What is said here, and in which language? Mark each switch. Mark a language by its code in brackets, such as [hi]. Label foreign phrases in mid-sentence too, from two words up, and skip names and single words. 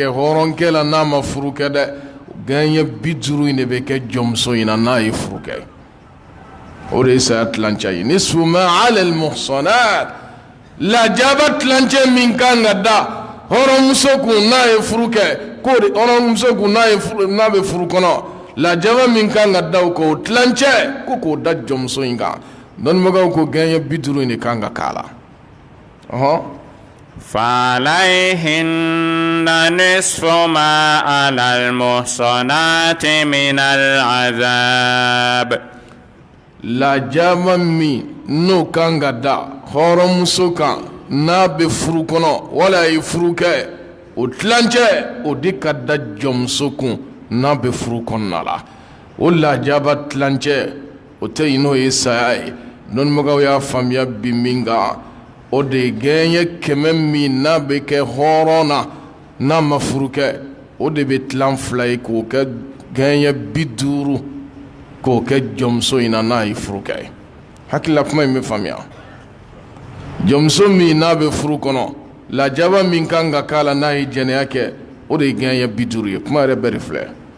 [bm] hɔrɔnkɛ la n'a ma furu kɛ dɛ gɛɲɛ 50 in de bɛ kɛ jɔnmuso in na n'a ye furu kɛ o de ye saya tilancɛ ye [ar] نصف ما على المحصنات [bm] lajaba tilancɛ min kan ka da hɔrɔnmuso kun n'a ye furu kɛ k'o de hɔrɔnmuso kun n'a bɛ furu kɔnɔ lajaba min kan ka da o kan o tilancɛ ko k'o da jɔnmuso in kan dɔnnibagaw ko gɛɲɛ 50 in de kan ka k'a la [ar] فعليهن نصف ما على المحصنات من العذاب [bm] lajaba min n'o kan ka da hɔrɔnmuso kan n'a bɛ furu kɔnɔ wala a ye furu kɛ o tilancɛ o de ka da jɔnmuso kun n'a bɛ furu kɔnɔna la o lajaba tilancɛ o tɛ yen n'o ye saya ye dɔnnibagaw y'a faamuya bi min kan o de ye gɛɲɛ 100 min n'a bɛ kɛ hɔrɔn na n'a ma furu kɛ o de bɛ tilan 2 ye k'o kɛ gɛɲɛ 50 k'o kɛ jɔnmuso in na n'a ye furu kɛ hakilila kuma in bɛ faamuya jɔnmuso min n'a bɛ furu kɔnɔ lajaba min kan ka k'a la n'a ye jɛnɛya kɛ o de ye gɛɲɛ 50 ye kuma yɛrɛ bɛɛ de filɛ